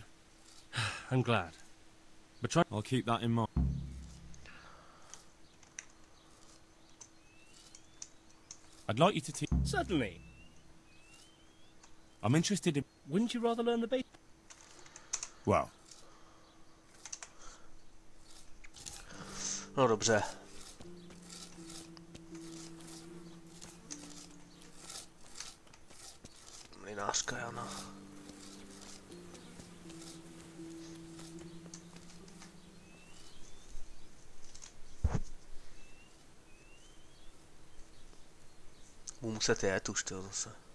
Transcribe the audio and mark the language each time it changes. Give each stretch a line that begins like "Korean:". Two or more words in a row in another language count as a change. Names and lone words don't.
English: I'm glad. But try... I'll keep that in mind. I'd like you to teach... Certainly. I'm interested in... Wouldn't you rather learn the basics? Well...
Czech: No dobře. Mlynářka Jana. Budu muset jet už, tyjo, zase.